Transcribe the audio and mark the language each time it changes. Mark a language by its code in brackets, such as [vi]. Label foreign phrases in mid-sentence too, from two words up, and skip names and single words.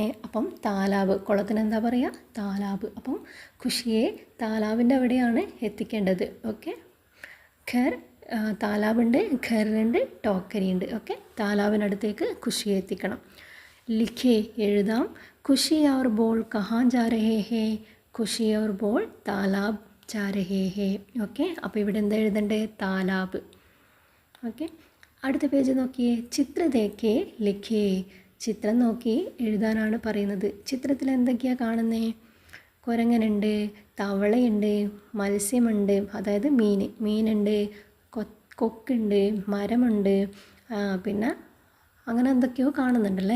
[ml] അപ്പം താലാബ്, കുളത്തിന് എന്താ പറയുക? താലാബ്. അപ്പം ഖുഷിയെ താലാബിൻ്റെ അവിടെയാണ് എത്തിക്കേണ്ടത്. ഓക്കെ, ഖർ, താലാബുണ്ട്, ഖറുണ്ട്, ടോക്കരിയുണ്ട്. ഓക്കെ, താലാബിനടുത്തേക്ക് ഖുഷിയെ എത്തിക്കണം. [hi] ലിഖേ, എഴുതാം. ഖുഷി और बोल कहाँ जा रहे हैं? ഖുഷി और बोल താലാബ് जा रहे हैं. [ml] ഓക്കെ, അപ്പോൾ ഇവിടെ എന്താ എഴുതണ്ടേ? താലാബ്. ഓക്കെ, അടുത്ത പേജ് നോക്കിയേ. [hi] चित्र देखे लिखे. [ml] ചിത്രം നോക്കി എഴുതാനാണ് പറയുന്നത്. ചിത്രത്തിൽ എന്തൊക്കെയാണ് കാണുന്നത്? കുരങ്ങനുണ്ട്, തവളയുണ്ട്, മത്സ്യമുണ്ട്, അതായത് മീനുണ്ട്, കൊക്കുണ്ട്, മരമുണ്ട്, പിന്നെ അങ്ങനെ എന്തൊക്കെയോ കാണുന്നുണ്ടല്ലേ.